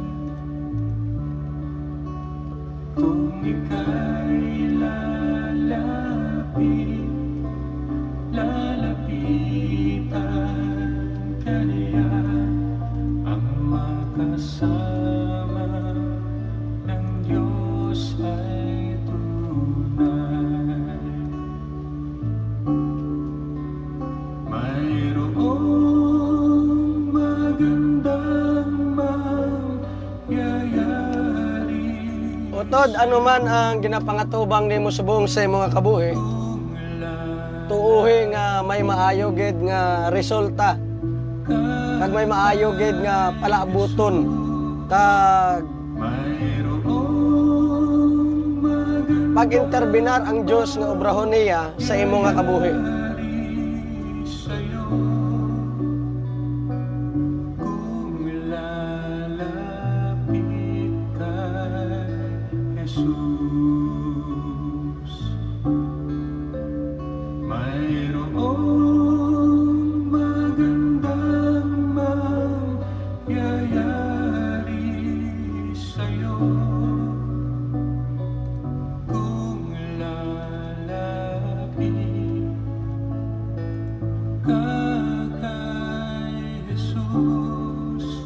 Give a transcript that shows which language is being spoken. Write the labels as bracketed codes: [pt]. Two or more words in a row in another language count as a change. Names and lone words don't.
[tl] Kung ika'y lalapitan ka niya, ang makasama ng Diyos ay tunay. Mayroong magandang mangyayari. [hil] Utod anuman ang ginapangatubang nimo subong sa mga kabuhi, tuuhi nga may maayo gid nga resulta. Kag may maayo gid nga palabuton. Kag mag-interbinar ang Dios nga obrahon niya sa imo nga kabuhi. [tl] sa'yo kung lalapit kay Jesus. Mayroong magandang mangyayari sa'yo kung lalapit ka kay Jesus.